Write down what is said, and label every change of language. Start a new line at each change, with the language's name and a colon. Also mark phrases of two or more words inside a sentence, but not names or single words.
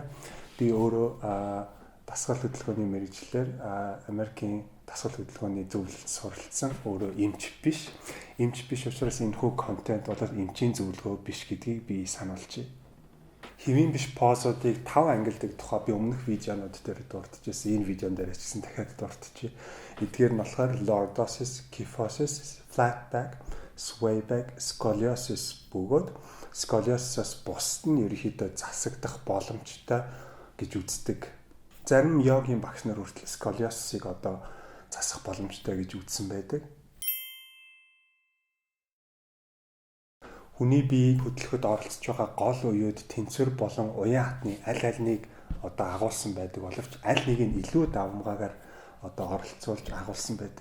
Mongolian: Би өөрөө дасгал хөдөлгөөний мэргэжлэр Америкийн дасгал хөдөлгөөний зөвлөлд суралцсан. Өөрөө эмч биш. Эмч биш учраас энэхүү контент бол эмчийн зөвлөгөө биш гэдгийг би сануулъя. Хэвийн биш позуудыг 5 ангилдаг тухай би өмнөх видеонууд дээр дурдчихсан. Энэ видеон дээр ч гэсэн дахиад дурдчихъя. Эдгээр нь болохоор
English: lordosis, kyphosis, flat back, sway back, scoliosis
Mongolian: бөгөөд scoliosis-ос бусд нь ерөнхийдөө засагдах боломжтой гэж үздэг. Зарим йогийн багш нар хүртэл scoliosis-ыг засах боломжтой гэж үзсэн байдаг. Хүний биеийг хөдлөхөд оролцож байгаа гол уюуд тэнцвэр болон уян хатны аль альнийг агуулсан байдаг боловч аль нэг нь илүү давмгаагаар оролцуулж агуулсан байдаг.